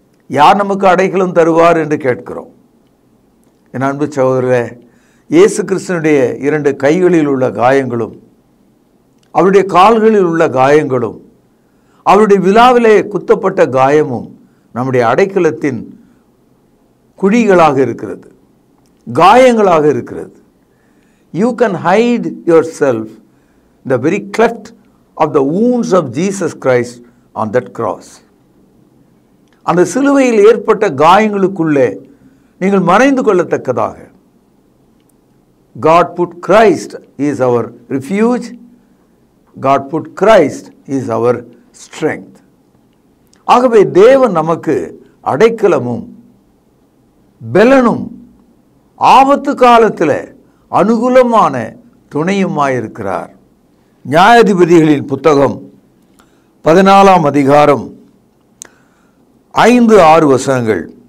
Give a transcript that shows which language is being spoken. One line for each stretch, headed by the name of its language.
Tamil: யார் நமக்கு அடைக்கலம் தருவார் என்று கேட்கிறோம். என் அன்பு சகோதரர்களே, இயேசு கிறிஸ்துனுடைய 2 கைகளில் உள்ள காயங்களும் அவருடைய கால்களில் உள்ள காயங்களும் அவருடைய விழாவிலே குத்தப்பட்ட காயமும் நம்முடைய அடைக்கலத்தின் குழிகளாக இருக்கிறது, காயங்களாக இருக்கிறது.
English: You can hide yourself in the very cleft of the wounds of Jesus Christ on that cross.
Tamil: அந்த சிலுவையில் ஏற்பட்ட காயங்களுக்குள்ளே நீங்கள் மறைந்து கொள்ளத்தக்கதாக
English: God put Christ is our refuge, God put Christ is our strength.
Tamil: ஆகவே தேவன் நமக்கு அடைக்கலமும் பலனும், ஆபத்து காலத்தில் அனுகூலமான துணையுமாயிருக்கிறார். நியாயாதிபதிகளின் புத்தகம் 14ஆம் அதிகாரம் 5-6 வசனங்கள்.